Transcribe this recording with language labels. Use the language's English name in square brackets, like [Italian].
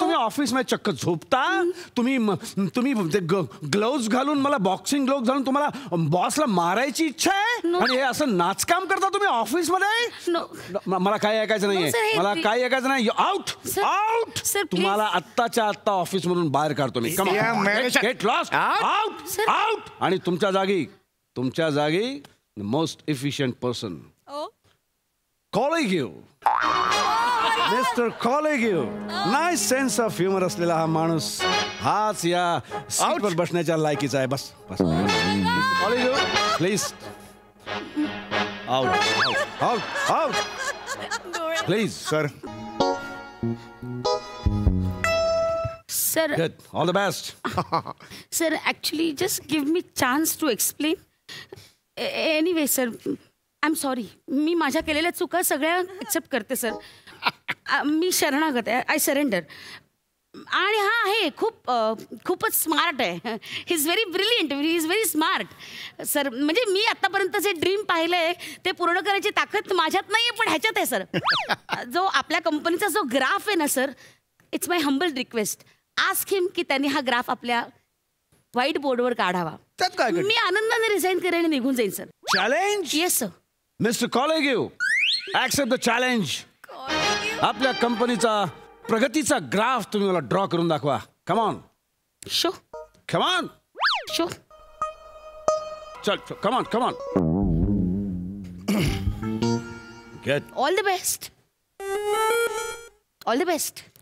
[Marathi] तुम्ही ऑफिसमध्ये चक्क झोपता. तुम्ही ते ग्लोव्ज घालून, मला बॉक्सिंग ग्लोव्ज घालून तुम्हाला बॉसला मारायची इच्छा आहे [English] No. [Marathi] आणि हे असं नाचकाम करता तुम्ही ऑफिसमध्ये? [English] No. [Marathi] मला काय ऐकायचं [English] No, sir, [Marathi] नाहीये. हे- मला काय ऐकायचं नाही. Out [English] Sir, out. sir, please. [Marathi] तुम्हाला आत्ताच्या आत्ता ऑफिस मधून बाहेर काढतो मी. [English] Yeah, manager. Get lost. Out. Out Sir. Out. [Marathi] आणि तुमच्या जागी [English] the most efficient person. Colleague. Mister कॉलेगियो. [Marathi] Nice sense of humour असलेला हा माणूस हाच या सीटवर बसण्याच्या लायकीचा आहे. बस बस. कॉलेगियो please. [English] Out out out please sir sir good all the best. Sir actually just give me chance to explain. Anyway sir I am sorry. [Marathi] मी माझ्या केलेल्या चुका सगळ्या एक्सेप्ट करते सर. मी शरणागत आहे. [English] I surrender. [Marathi] आणि हा आहे खूपच स्मार्ट आहे. [English] He is very brilliant. He is very smart sir. [Marathi] म्हणजे मी आत्तापर्यंत जे ड्रीम पाहिलं आहे ते पूर्ण करायची ताकद माझ्यात नाही आहे पण ह्याच्यात आहे सर. जो आपल्या कंपनीचा जो ग्राफ आहे ना sir, [English] It's my humble request. Ask him [Marathi] की त्यांनी हा ग्राफ आपल्या व्हाईट बोर्डवर काढावा. त्यात काय मी आनंदाने रिझाईन करेन आणि निघून जाईन sir. [English] Challenge. Yes sir. Mister कॉलेगिव, accept the challenge. [Marathi] आपल्या कंपनीचा प्रगतीचा ग्राफ तुम्ही मला ड्रॉ करून दाखवा. [English] Come on show come on. Show. चल come on come on. Get. All the best. All the best.